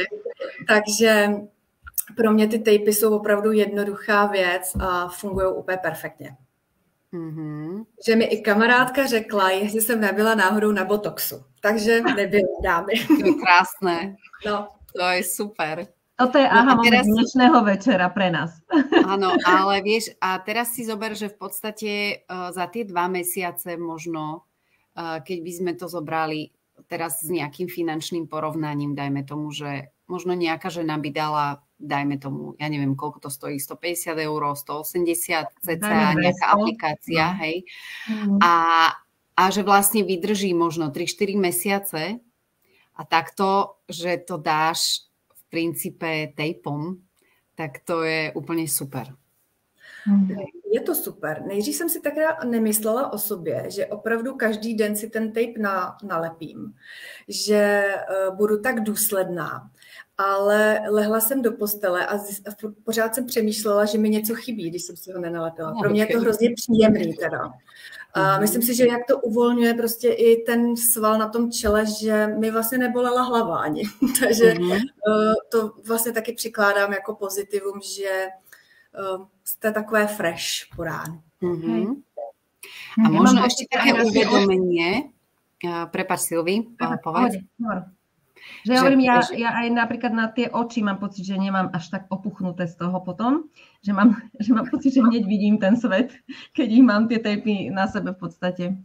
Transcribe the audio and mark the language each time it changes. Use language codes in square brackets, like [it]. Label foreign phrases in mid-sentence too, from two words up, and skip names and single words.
[cs] Takže pro mě ty tapy jsou opravdu jednoduchá věc a fungují úplně perfektně. Mm-hmm. Že mi i kamarádka řekla, jestli jsem nebyla náhodou na botoxu. Takže nebyla, dámy. To je krásné. No. To je super. [sk] Toto je aha moment dnešného večera pre nás. Áno, ale vieš, a teraz si zober, že v podstate za tie 2 mesiace možno, keď by sme to zobrali teraz s nejakým finančným porovnaním, dajme tomu, že možno nejaká žena by dala, dajme tomu, ja neviem, koľko to stojí, 150 €, 180 cca nejaká aplikácia, hej. A že vlastne vydrží možno 3-4 mesiace a takto, že to dáš v princípe tejpom, tak to je úplne super. Je to super. [cs] Nejdřív jsem si tak nemyslela o sobě, že opravdu každý den si ten tape nalepím, že budu tak důsledná. Ale lehla jsem do postele a pořád jsem přemýšlela, že mi něco chybí, když jsem si ho nenalepila. Pro mě je to hrozně příjemný teda. A myslím si, že jak to uvolňuje prostě i ten sval na tom čele, že mi vlastně nebolela hlava ani. Takže to vlastně taky přikládám jako pozitivum, že jste takové fresh po ránu. [sk] A možno ešte také uvedomenie. Prepáč, Silvi, povedz. Že ja hovorím, ja aj napríklad na tie oči mám pocit, že nemám až tak opuchnuté z toho potom, že mám pocit, že hneď vidím ten svet, keď ich mám tie tejpy na sebe v podstate.